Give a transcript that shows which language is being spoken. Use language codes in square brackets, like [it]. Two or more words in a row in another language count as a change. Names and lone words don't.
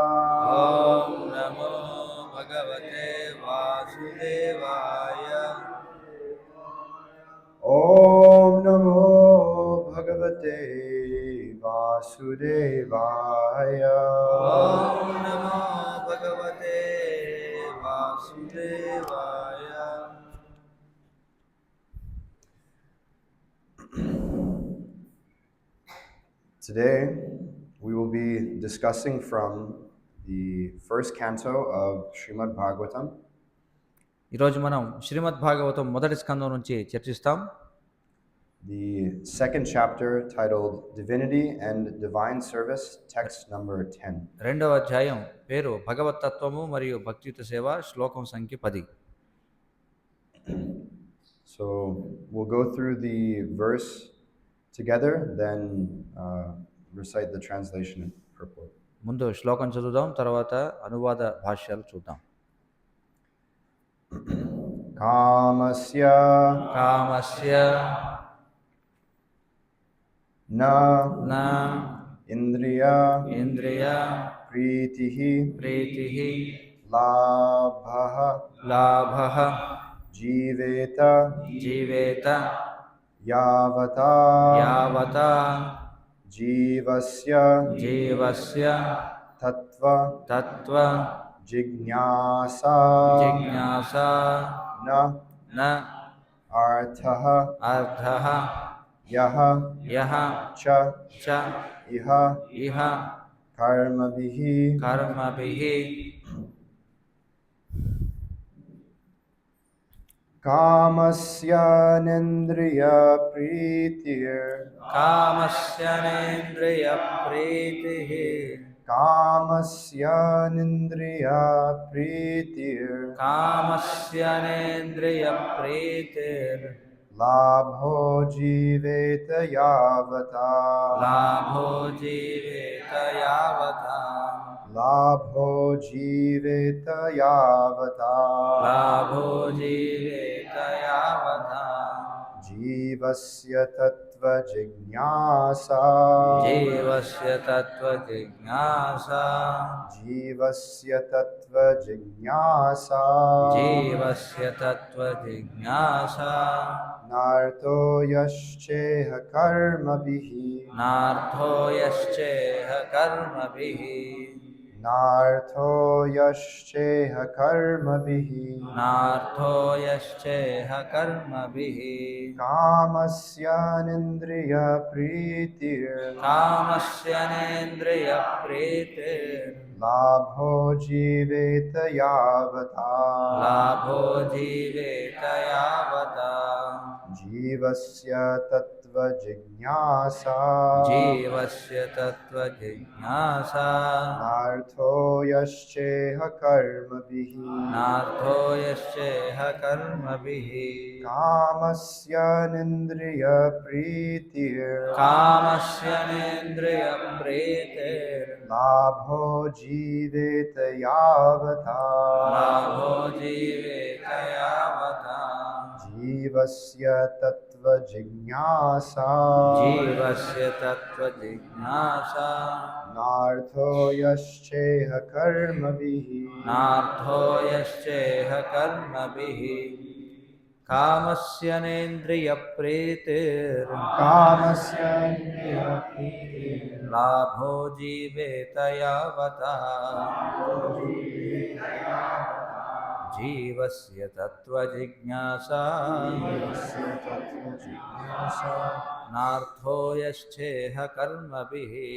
[sa] ओम् नमो भगवते वासुदेवाय. ओम् नमो भगवते वासुदेवाय. ओम् नमो भगवते वासुदेवाय. [en] Today, we will be discussing from the first canto of Srimad Bhagavatam, [te] ఈరోజు మనం శ్రీమద్ భాగవతం మొదటి స్కందం నుంచి చర్చిస్తాం. [en] the second chapter titled Divinity and Divine Service, text number 10. [te] రెండవ అధ్యాయం పేరు భగవతత్వము మరియు భక్తియుత సేవ, శ్లోకం సంఖ్య 10. [en] So we'll go through the verse together, then recite the translation and purport. [te] ముందు శ్లోకం చదువుదాం, తర్వాత అనువాద భాష్యాలు చూద్దాం. [sa] Kamasya కామస్య na నా indriya ఇంద్రియ pritihi ప్రీతిః labhaha లాభః jiveta జీవేత yavata యావత jivasya జీవస్య tattva తత్వ jignasa జిజ్ఞాస na న arthaha అర్థః yaha యః cha చ iha ఇహ karmabihi కర్మభిః कामस्य नेन्द्रिय प्रीतिर् కామస్య నేంద్రియ ప్రీతిః कामस्य नेन्द्रिय प्रीतिर् కామస్య నేంద్రియ ప్రీతిర్ लाभो जीवेत यावता లాభో జీవేత యావత लाभो जीवेत यावता లాభో జీవేత యావత जीवस्य तत्त्व जिज्ञासा జీవస్య తత్వ జిజ్ఞాస जीवस्य तत्त्व जिज्ञासा జీవస్య తత్వ జిజ్ఞాస नार्थो यश्चेह कर्मभिः నార్థో యశ్చేహ కర్మభిః नार्थो यश्चेह कर्मभिः నార్థో యశ్చేహ కర్మభిః कामस्य नेन्द्रिय प्रीतिर् కామస్య నేంద్రియ ప్రీతిర్ लाभो जीवेत यावता లాభో జీవేత యావత जीवस्य तत्त्व जिज्ञासा జీవస్య తత్వ జిజ్ఞాస नार्थो यश्चेह कर्मभिः నార్థో యశ్చేహ కర్మభిః कामस्य नेन्द्रिय प्रीतिर् కామస్య నేంద్రియ ప్రీతిర్ लाभो जीवेत यावता లాభో జీవేత యావత जीवस्य तत्त्व जिज्ञासा జీవస్య తత్వ జిజ్ఞాస नार्थो यश्चेह कर्मभिः నార్థో యశ్చేహ కర్మభిః కామస్య నేంద్రియ ప్రీతిర్ कामस्य नेन्द्रिय प्रीतिर् లాభో జీవేత యావతా జీవస్య తత్వజిజ్ఞాసా నార్థో యశ్చేహ కర్మభిః